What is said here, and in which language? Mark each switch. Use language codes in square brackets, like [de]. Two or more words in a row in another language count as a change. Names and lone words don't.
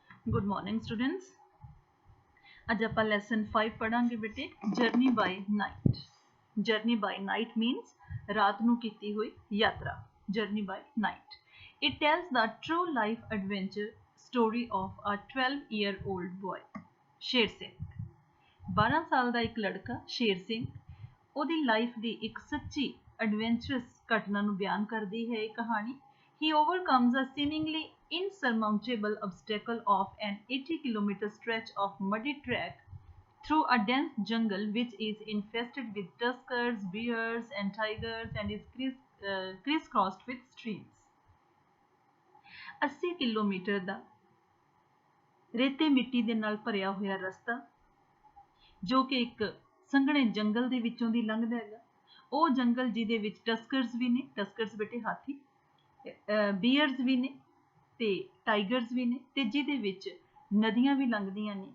[en] Good morning students. [pa] ਅੱਜ ਆਪ ਲੈਸਨ 5 ਪੜ੍ਹਾਂਗੇ ਬੇਟੇ ਜਰਨੀ ਬਾਏ ਨਾਈਟ। ਜਰਨੀ ਬਾਏ ਨਾਈਟ ਮੀਨਜ਼ ਰਾਤ ਨੂੰ ਕੀਤੀ ਹੋਈ ਯਾਤਰਾ। [en] Journey by Night it tells the true life adventure story of a 12-year-old boy Sher Singh. [pa] 12 [hi] साल का एक लड़का [pa] शेर सिंह ਉਹਦੀ ਲਾਈਫ ਦੀ ਇੱਕ ਸੱਚੀ ਐਡਵੈਂਚਰਸ ਘਟਨਾ ਨੂੰ ਬਿਆਨ ਕਰਦੀ ਹੈ ਇਹ ਕਹਾਣੀ। [en] He overcomes a seemingly insurmountable obstacle of an 80-kilometer stretch of muddy track through a dense jungle which is infested with tuskers, bears and tigers and is crisscrossed with streams. [pa] 80 ਕਿਲੋਮੀਟਰ ਦਾ ਰੇਤੇ ਮਿੱਟੀ ਦੇ ਨਾਲ ਭਰਿਆ ਹੋਇਆ ਰਸਤਾ ਜੋ ਕਿ ਇੱਕ ਸੰਘਣੇ ਜੰਗਲ ਦੇ ਵਿੱਚੋਂ ਦੀ ਲੰਘਦਾ ਹੈਗਾ। ਉਹ ਜੰਗਲ ਜਿਹਦੇ ਵਿੱਚ ਟਸਕਰਸ ਵੀ ਨੇ, ਟਸਕਰਸ ਬੇਟੇ ਹਾਥੀ, ਬੀਅਰਸ ਵੀ ਨੇ ਤੇ ਟਾਈਗਰਸ ਵੀ ਨੇ ਤੇ ਜਿਹਦੇ ਵਿੱਚ ਨਦੀਆਂ ਵੀ ਲੰਘਦੀਆਂ ਨੇ।